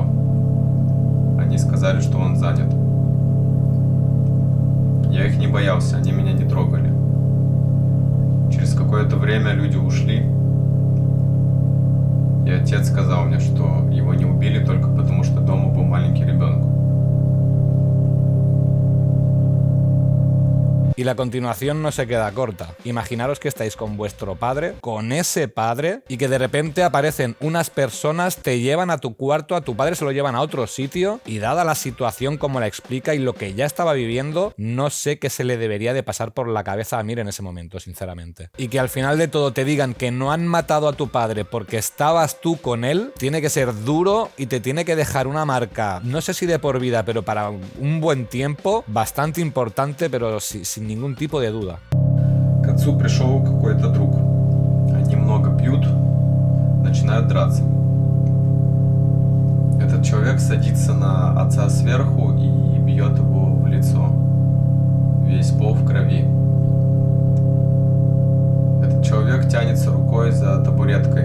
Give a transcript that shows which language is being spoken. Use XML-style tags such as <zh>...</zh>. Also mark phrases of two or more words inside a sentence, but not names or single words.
<ru>Они сказали, что он занят. Я их не боялся, они меня не трогали. Через какое-то время люди ушли. И отец сказал мне, что его не убили только потому, что дома был маленький ребенок.</ru> <es>Y la continuación no se queda corta. Imaginaros que estáis con vuestro padre, con ese padre, y que de repente aparecen unas personas, te llevan a tu cuarto, a tu padre se lo llevan a otro sitio, y dada la situación como la explica y lo que ya estaba viviendo, no sé qué se le debería de pasar por la cabeza a Amir en ese momento, sinceramente. Y que al final de todo te digan que no han matado a tu padre porque estabas tú con él, tiene que ser duro y te tiene que dejar una marca, no sé si de por vida, pero para un buen tiempo, bastante importante, pero sin ningún tipo de duda.</es> <ru>К отцу пришел какой-то друг. Они много пьют, начинают драться. Этот человек садится на отца сверху и бьет его в лицо. Весь пол в крови. Этот человек тянется рукой за табуреткой.</ru>